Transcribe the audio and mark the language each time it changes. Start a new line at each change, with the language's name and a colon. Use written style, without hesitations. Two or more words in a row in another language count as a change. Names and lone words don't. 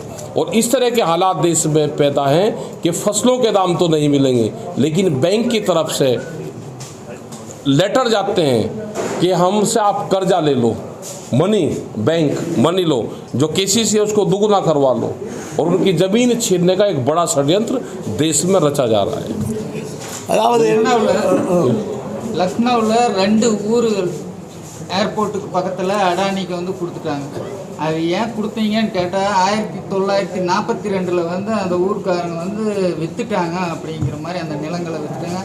Hindi: और इस तरह के हालात देश में पैदा हैं कि फसलों के दाम तो नहीं मिलेंगे, लेकिन बैंक की तरफ से लेटर जाते हैं कि हमसे आप कर्जा ले लो, बैंक मनी लो, जो केसीसी है उसको दुगना करवा लो, और उनकी ज़मीन छीनने का एक बड़ा षड्यंत्र देश में रचा जा रहा है।
Tamil: அதாவது லக்னோவில் 2 ஊர்கள் ஏர்போர்ட்டுக்கு பக்கத்தில் அடானிக்கு வந்து கொடுத்துட்டாங்க. அது ஏன் கொடுத்தீங்கன்னு கேட்டால் 1942 வந்து அந்த ஊர்க்காரங்க வந்து விற்றுட்டாங்க அப்படிங்கிற மாதிரி அந்த நிலங்களை விற்றுட்டாங்க.